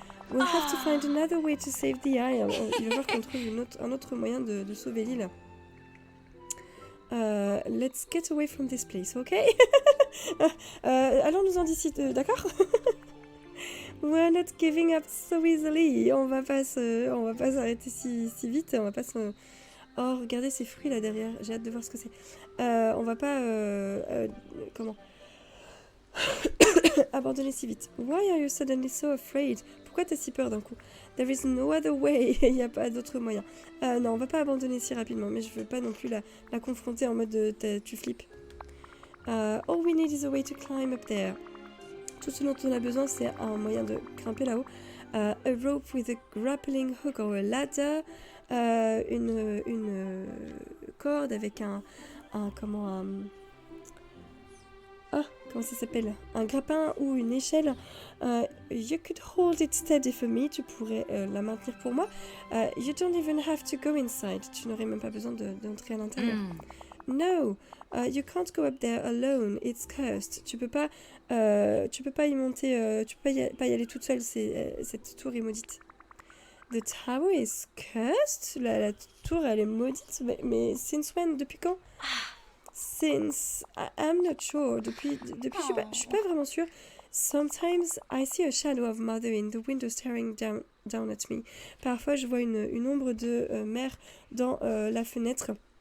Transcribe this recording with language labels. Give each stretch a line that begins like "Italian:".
English: We'll have to find another way to save the isle.
French: Il va falloir qu'on trouve un autre moyen de sauver l'île.
English: Let's get away from this place, ok?
French: Allons-nous-en d'ici, d'accord?
English: We're not giving up so easily.
French: On va pas s'arrêter si vite. On va pas se... Oh, regardez ces fruits là derrière. J'ai hâte de voir ce que c'est. On va pas... comment abandonner si vite.
English: Why are you suddenly so afraid?
French: Pourquoi t'as si peur d'un coup?
English: There is no other way.
French: Il n'y a pas d'autre moyen. Non, on va pas abandonner si rapidement. Mais je veux pas non plus la confronter en mode tu flippes.
English: All we need is a way to climb up there.
French: Tout ce dont on a besoin, c'est un moyen de grimper là-haut.
English: A rope with a grappling hook or a ladder.
French: Une corde avec comment ça s'appelle? Un grappin ou une échelle.
English: You could hold it steady for me.
French: Tu pourrais la maintenir pour moi.
English: You don't even have to go inside.
French: Tu n'aurais même pas besoin d'entrer à l'intérieur.
English: No, you can't go up there alone. It's cursed.
French: Tu peux pas y monter. Tu peux pas y aller toute seule. Cette tour est maudite.
English: The tower is cursed.
French: La tour, elle est maudite. Mais
English: since when?
French: Depuis quand?
English: Since I'm not sure.
French: Depuis, je suis pas vraiment sûre.
English: Sometimes I see a shadow of mother in the window staring down at me.
French: Parfois, je vois une ombre de mère dans la fenêtre.